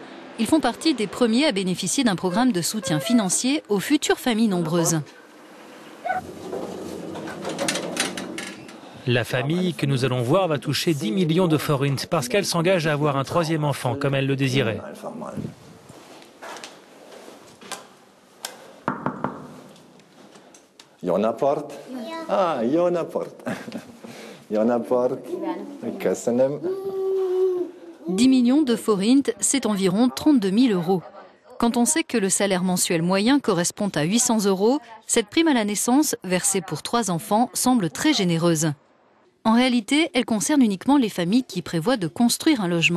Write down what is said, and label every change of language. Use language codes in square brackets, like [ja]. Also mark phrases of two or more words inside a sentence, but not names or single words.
[fr] Ils font partie des premiers à bénéficier d'un programme de soutien financier aux futures familles nombreuses. La famille que nous allons voir va toucher 10 millions de forints parce qu'elle s'engage à avoir un 3e enfant, comme elle le désirait. [hu] Jó napot! Jó napot! Jó napot! Köszönöm. [fr] 10 millions de forints, c'est environ 32 000 euros. Quand on sait que le salaire mensuel moyen correspond à 800 euros, cette prime à la naissance, versée pour 3 enfants, semble très généreuse. En réalité, elle concerne uniquement les familles qui prévoient de construire un logement.